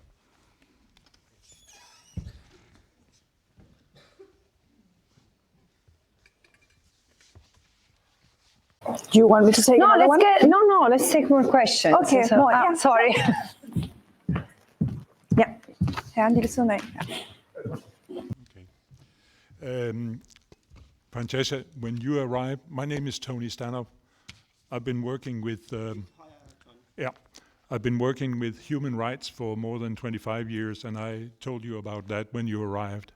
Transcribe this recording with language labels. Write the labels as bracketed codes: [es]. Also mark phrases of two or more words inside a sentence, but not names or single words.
[en] Do you want me to take another one? Let's take more questions. Okay, so, more, yeah. Sorry. Yeah. [da] Herren lige siden af. [en] Okay. Francesca, when you arrived, my name is Tony Stanhope. I've been working with human rights for more than 25 years, and I told you about that when you arrived.